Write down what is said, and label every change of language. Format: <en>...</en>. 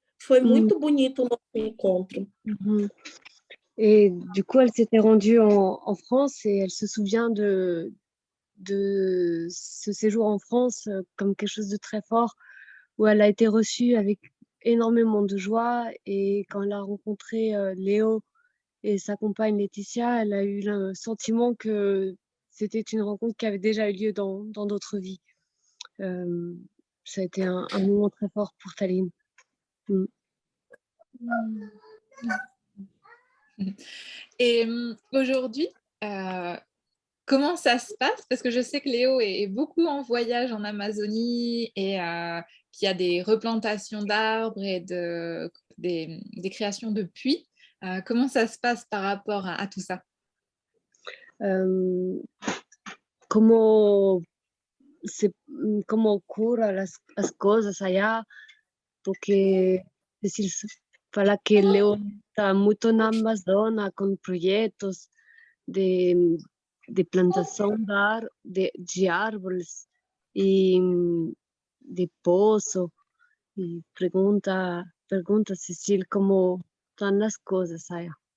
<pt>Foi muito bonito o nosso encontro.</pt> <fr>Et du coup, elle s'était rendue en France et elle se souvient de ce séjour en France comme quelque chose de très fort, où elle a été reçue avec énormément de joie. Et quand elle a rencontré Léo et sa compagne Laetitia, elle a eu le sentiment que c'était une rencontre qui avait déjà eu lieu dans d'autres vies. Ça a été un moment très fort pour Taline. Et aujourd'hui, comment ça se passe? Parce que je sais que Léo est beaucoup en voyage en Amazonie et qu'il y a des replantations d'arbres et des créations de puits. Comment ça se passe par rapport à tout ça?</fr> <pt>Como ocurra as coisas allá, porque fala que Léo está muito na Amazônia com projetos de plantação de árvores e de poço, e pergunta Cecília como estão as coisas allá.</pt>